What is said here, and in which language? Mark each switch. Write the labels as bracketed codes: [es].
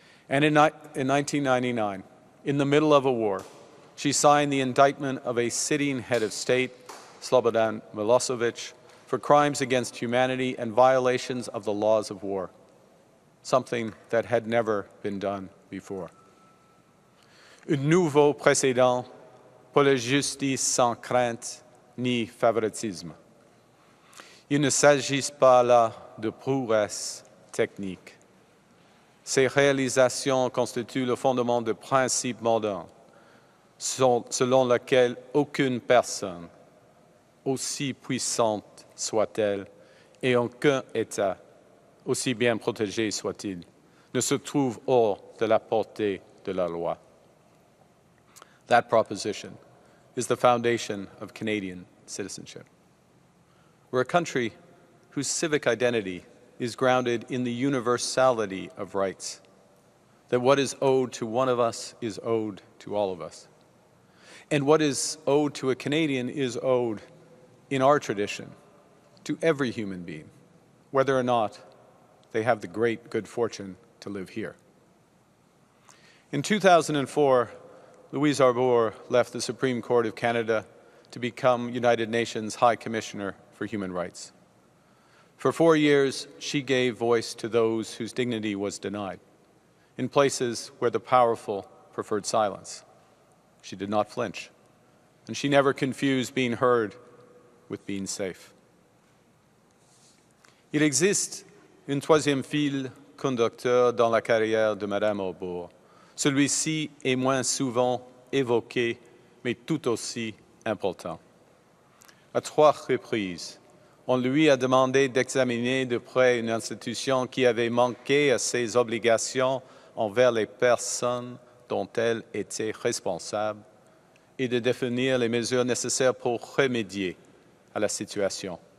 [en] And in 1999, in the middle of a war, she signed the indictment of a sitting head of state, Slobodan Milosevic, for crimes against humanity and violations of the laws of war, something that had never been done before. [fr] Un nouveau précédent pour la justice sans crainte ni favoritisme. Il ne s'agit pas là de prouesses techniques. Ces réalisations constituent le fondement de principes modernes, selon lesquels aucune personne, aussi puissante soit-elle, et aucun État, aussi bien protégé soit-il, ne se trouve hors de la portée de la loi. [en] That proposition is the foundation of Canadian citizenship. We're a country whose civic identity is grounded in the universality of rights, that what is owed to one of us is owed to all of us. And what is owed to a Canadian is owed, in our tradition, to every human being, whether or not they have the great good fortune to live here. In 2004, Louise Arbour left the Supreme Court of Canada to become United Nations High Commissioner for Human Rights. For 4 years, she gave voice to those whose dignity was denied, in places where the powerful preferred silence. She did not flinch, and she never confused being heard with being safe. [fr] Il existe un troisième fil conducteur dans la carrière de Madame Arbour. Celui-ci est moins souvent évoqué, mais tout aussi important. À 3 reprises, on lui a demandé d'examiner de près une institution qui avait manqué à ses obligations envers les personnes dont elle était responsable et de définir les mesures nécessaires pour remédier à la situation.